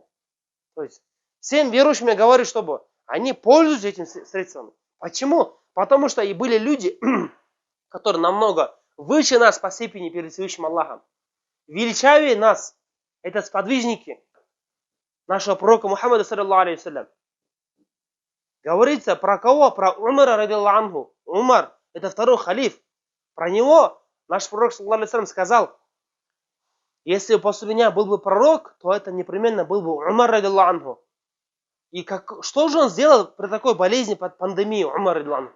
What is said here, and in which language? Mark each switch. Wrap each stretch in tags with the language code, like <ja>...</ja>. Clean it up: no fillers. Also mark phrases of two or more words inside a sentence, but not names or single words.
<ru>То есть всем верующим я говорю, чтобы они пользуются этими средствами. Почему? Потому что и были люди, которые намного выше нас по степени перед Всевышним Аллахом. Величавее нас. Это сподвижники нашего пророка Мухаммада,</ru> <ar>صلى الله عليه وسلم.</ar> <ru>Говорится про кого? Про Умара,</ru> <ar>رضي الله عنه.</ar> <ru>Умар, это второй халиф. Про него наш пророк,</ru> <ar>صلى الله عليه وسلم,</ar> <ru>сказал, если после меня был бы пророк, то это непременно был бы Умар,</ru> <ar>رضي الله عنه.</ar> <ru>И что же он сделал при такой болезни, под пандемией, Умар,</ru> <ar>رضي الله عنه?</ar>